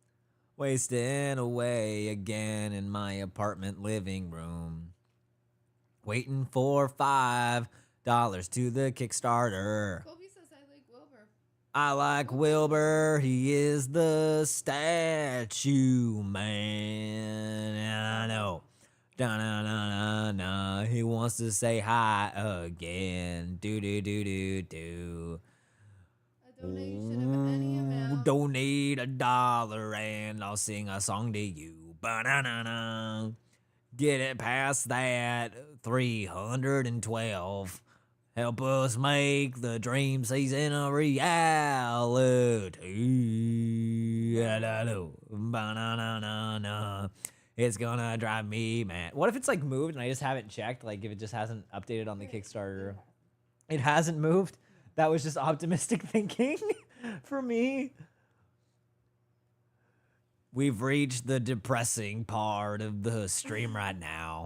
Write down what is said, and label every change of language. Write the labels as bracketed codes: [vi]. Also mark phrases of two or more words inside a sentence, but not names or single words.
[en] Wasting away again in my apartment living room. Waiting for $5 to the Kickstarter. Colby says I like Wilbur. I like Wilbur. He is the statue man. And I know. Da-na-na-na-na. He wants to say hi again. Do-do-do-do-do. A donation of any amount. Donate $1 and I'll sing a song to you. Ba-na-na-na. Get it past that 312. Help us make the dream season a reality. Ba-na-na-na-na. It's gonna drive me mad. What if it's like moved and I just haven't checked? Like if it just hasn't updated on the Kickstarter. It hasn't moved? That was just optimistic thinking for me. We've reached the depressing part of the stream right now.